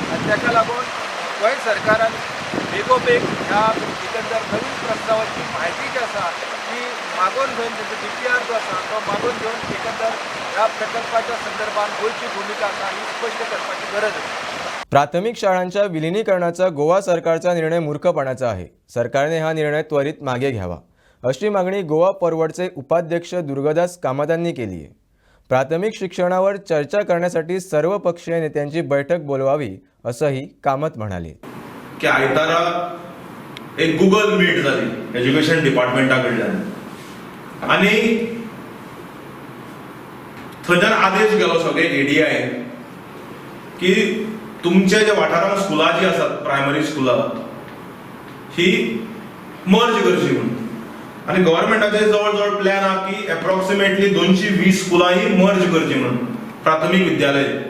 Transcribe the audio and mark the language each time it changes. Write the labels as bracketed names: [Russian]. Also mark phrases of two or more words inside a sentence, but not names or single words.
[Konkani] आनी ताका लागून गोंय सरकारान बेगोबेग ह्या एकंदर नवीन प्रस्तावाची म्हायती जी आसा ती मागोवन घेवन तेचो DPR जो आसा तो मागोवन घेवन एकंदर ह्या प्रकल्पाच्या संदर्भात गोंयची भूमिका आसा ही स्पश्ट करपाची गरज आसा. [Marathi] प्राथमिक शाळांच्या विलिनीकरणाचा गोवा सरकारचा निर्णय मूर्खपणाचा आहे. सरकारने हा निर्णय त्वरित मागे घ्यावा अशी मागणी गोवा फॉरवर्डचे उपाध्यक्ष दुर्गादास कामतांनी केली आहे. प्राथमिक शिक्षणावर चर्चा करण्यासाठी सर्व पक्षीय नेत्यांची बैठक बोलवावी असंही कामत म्हणाले. [Konkani] की आयतारा एक गुगल मीट जाली [English] education department [Konkani] कडल्यान आनी थंयच्यान आदेश गेलो सगळे ADI की तुमचे जे वाठारांत स्कुलां जी आसात [English] primary schools [Konkani] ही मर्ज करची म्हणून आनी गव्हर्मेंटाचे जवळ जवळ प्लॅन आहा की एप्रॉक्सिमेटली 220 स्कुलां ही मर्ज करची म्हणून प्राथमीक विद्यालय.